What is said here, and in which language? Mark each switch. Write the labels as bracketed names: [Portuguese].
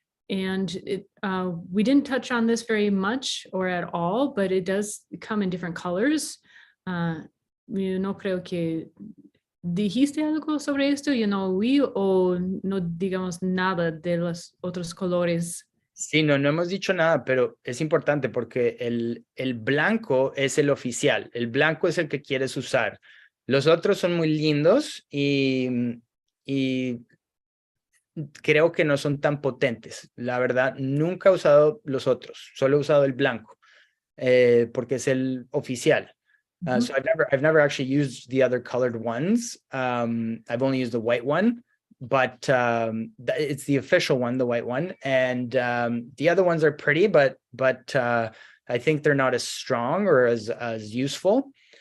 [English] And we didn't touch on this very much or at all, but it does come in different colors. [Spanish] Yo no creo que dijiste algo sobre esto, yo no oí, o no digamos nada de los otros colores. Sí, no hemos dicho nada, pero es importante porque el blanco es el oficial, el blanco es el que quieres usar. Los otros son muy lindos y creo que no son tan potentes. La verdad, nunca he usado los otros, solo he usado el blanco, porque es el oficial. [English] So I've never actually used the other colored ones. I've only used the white one, but it's the official one, the white one. And the other ones are pretty, but I think they're not as strong or as useful.